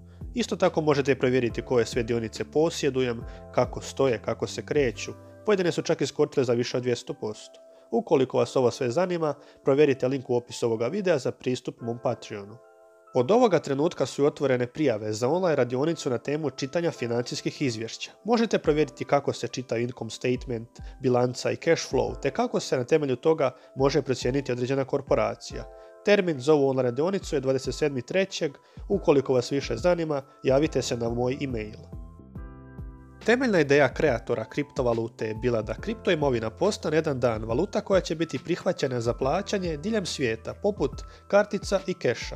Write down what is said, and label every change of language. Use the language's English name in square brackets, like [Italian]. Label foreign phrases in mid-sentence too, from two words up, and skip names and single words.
[Croatian] Isto tako možete provjeriti koje sve dionice posjedujem, kako stoje, kako se kreću. Pojedine su čak iskočile za više od 200%. Ukoliko vas ovo sve zanima, provjerite link u opisu ovoga videa za pristup mom Patreonu. Od ovoga trenutka su otvorene prijave za online radionicu na temu čitanja financijskih izvješća. Možete provjeriti kako se čita [English] income statement, [Croatian] bilanca i [English] cash flow, [Croatian] te kako se na temelju toga može procijeniti određena korporacija. Termin za ovu online radionicu je 27.3. Ukoliko vas više zanima, javite se na moj e-mail. Temeljna ideja kreatora kriptovalute je bila da kriptoimovina postane jedan dan valuta koja će biti prihvaćena za plaćanje diljem svijeta, poput kartica i keša.